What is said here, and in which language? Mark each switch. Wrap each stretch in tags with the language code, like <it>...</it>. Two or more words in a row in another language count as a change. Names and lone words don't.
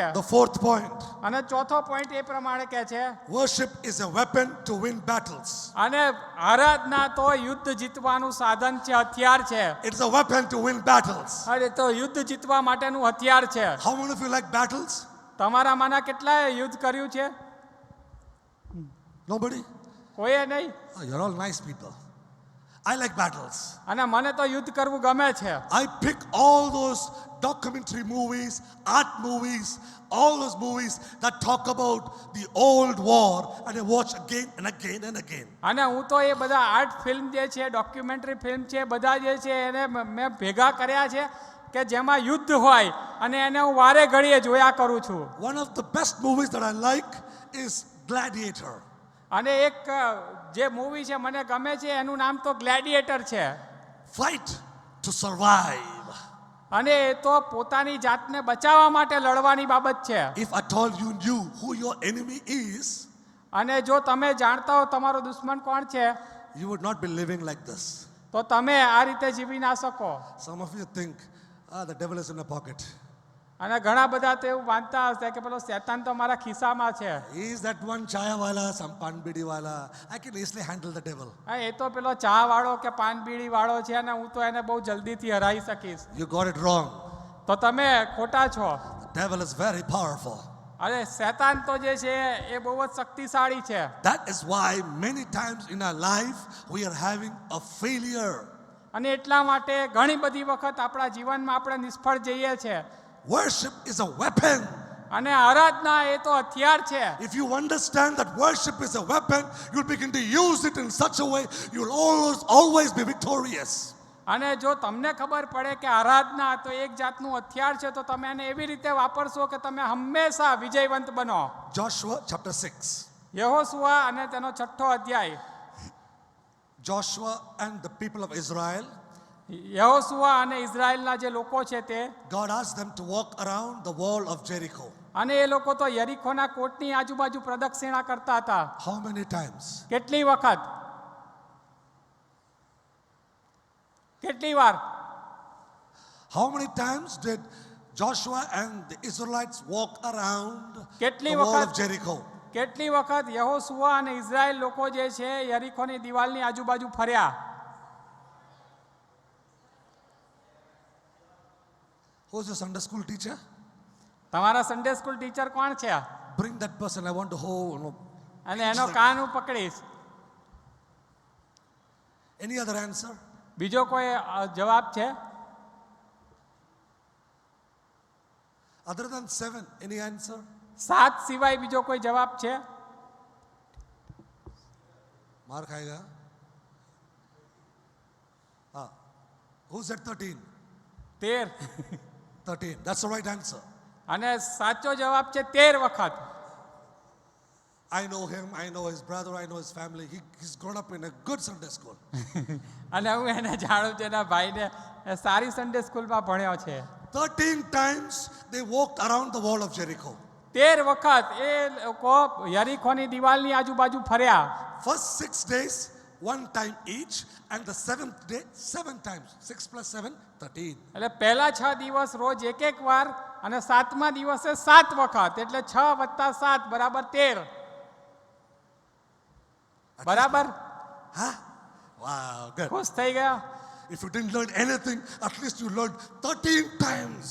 <en>The fourth point,</en> <gu>અને ચોથો પોઈન્ટ એ પ્રમાણે કહે છે</gu> <en>worship is a weapon to win battles.</en> <gu>અને આરાધના તો યુદ્ધ જીતવાનું સાધન છે, હથિયાર છે.</gu> <en>It's a weapon to win battles.</en> <gu>અરે તો યુદ્ધ જીતવા માટેનું હથિયાર છે.</gu> <en>How many of you like battles?</en> <gu>તમારામાંના કેટલાએ યુદ્ધ કર્યું છે?</gu> <en>Nobody?</en> <gu>કોઈએ નહીં.</gu> <en>Oh, you're all nice people. I like battles.</en> <gu>અને મને તો યુદ્ધ કરવું ગમે છે.</gu> <en>I pick all those documentary movies, art movies, all those movies that talk about the old war and I watch again and again and again.</en> <gu>અને હું તો એ બધા</gu> <en>art film</en> <gu>જે છે,</gu> <en>documentary film</en> <gu>છે, બધા જે છે એને મેં ભેગા કર્યા છે કે જેમાં યુદ્ધ હોય અને એને હું વારે ઘડીએ જોયા કરું છું.</gu> <en>One of the best movies that I like is Gladiator.</en> <gu>અને એક જે મૂવી છે મને ગમે છે એનું નામ તો ગ્લેડિએટર છે.</gu> <en>Fight to survive.</en> <gu>અને એ તો પોતાની જાતને બચાવવા માટે લડવાની બાબત છે.</gu> <en>If at all you knew who your enemy is,</en> <gu>અને જો તમે જાણતા હો તમારો દુશ્મન કોણ છે</gu> <en>you would not be living like this.</en> <gu>તો તમે આ રીતે જીવી ના શકો.</gu> <en>Some of you think, the devil is in my pocket.</en> <gu>અને ઘણા બધા તો એવું માનતા હશે કે પેલો શેતાન તો મારા ખિસ્સામાં છે.</gu> <en>He is that one chaya wala, some pan bidi wala. I can easily handle the devil.</en> <gu>હા, એ તો પેલો ચા વાળો કે પાન બીડી વાળો છે અને હું તો એને બહુ જલ્દીથી હરાવી શકીશ.</gu> <en>You got it wrong.</en> <gu>તો તમે ખોટા છો.</gu> <en>The devil is very powerful.</en> <gu>અરે શેતાન તો જે છે એ બહુ જ શક્તિશાળી છે.</gu> <en>That is why many times in our life we are having a failure.</en> <gu>અને એટલા માટે ઘણી બધી વખત આપણા જીવનમાં આપણે નિષ્ફળ જઈએ છીએ.</gu> <en>Worship is a weapon.</en> <gu>અને આરાધના એ તો હથિયાર છે.</gu> <en>If you understand that worship is a weapon, you'll begin to use it in such a way you'll always be victorious.</en> <gu>અને જો તમને ખબર પડે કે આરાધના તો એક જાતનું હથિયાર છે તો તમે એને એવી રીતે વાપરશો કે તમે હંમેશા વિજયવંત બનો.</gu> <en>Joshua chapter 6.</en> <gu>યહોશુઆ અને તેનો 6થો અધ્યાય.</gu> <en>Joshua and the people of Israel,</en> <gu>યહોશુઆ અને ઇઝરાયલના જે લોકો છે તે,</gu> <en>God asked them to walk around the wall of Jericho.</en> <gu>અને એ લોકો તો યરીખોના કોટની આજુબાજુ પ્રદક્ષિણા કરતા હતા.</gu> <en>How many times?</en> <gu>કેટલી વખત? કેટલી વાર?</gu> <en>How many times did Joshua and the Israelites walk around</en> <gu>કેટલી</gu> <en>the wall</en> <gu>વખત?</gu> <en>of Jericho?</en> <gu>કેટલી વખત યહોશુઆ અને ઇઝરાયલ લોકો જે છે યરીખોની દિવાલની આજુબાજુ ફર્યા?</gu> <en>Who's your Sunday school teacher?</en> <gu>તમારા</gu> <en>Sunday school teacher</en> <gu>કોણ છે?</gu> <en>Bring that person. I want to hold.</en> <gu>અને એનો કાન હું પકડીશ.</gu> <en>Any other answer?</en> <gu>બીજો કોઈ જવાબ છે?</gu> <en>Other than 7, any answer?</en> <gu>7 સિવાય બીજો કોઈ જવાબ છે?</gu> <hi>मार खाएगा.</hi> <en>Who said 13? 13. 13. That's the right answer.</en> <gu>અને સાચો જવાબ છે 13 વખત.</gu> <en>I know him. I know his brother. I know his family. He's grown up in a good Sunday school.</en> <gu>અને હું એને જાણું છું, એના ભાઈને સારી</gu> <en>Sunday schoolમાં</en> <gu>ભણ્યો છે.</gu> <en>13 times they walked around the wall of Jericho.</en> <gu>13 વખત એ લોકો યરીખોની દિવાલની આજુબાજુ ફર્યા.</gu> <en>First 6 days, 1 time each, and the 7th day, 7 times. 6 plus 7, 13.</en> <gu>એટલે પહેલા 6 દિવસ રોજ એક વાર અને 7મા દિવસે 7 વખત, એટલે 6 + 7 બરાબર 13. બરાબર?</gu> <en>Huh? Wow, good.</en> <gu>ખુશ થઈ ગયા?</gu> <en>If you didn't learn anything, at least you learned 13 times.</en>